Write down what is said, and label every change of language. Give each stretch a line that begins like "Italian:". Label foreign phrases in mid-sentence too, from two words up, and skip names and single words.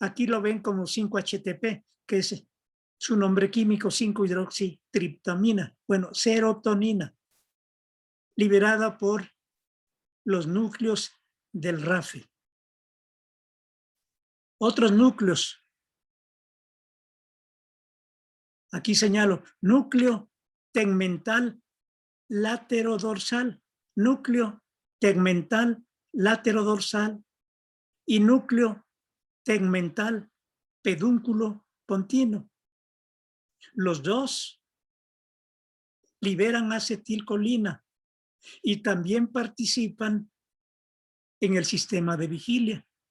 Spanish: Aquí lo ven como 5-HTP, que es su nombre químico, 5-hidroxitriptamina. Bueno, serotonina, liberada por los núcleos del RAFE. Otros núcleos. Aquí señalo, núcleo tegmental laterodorsal, núcleo tegmental laterodorsal y núcleo tegmental pedúnculo continuo. Los dos liberan acetilcolina y también participan en el sistema de vigilia.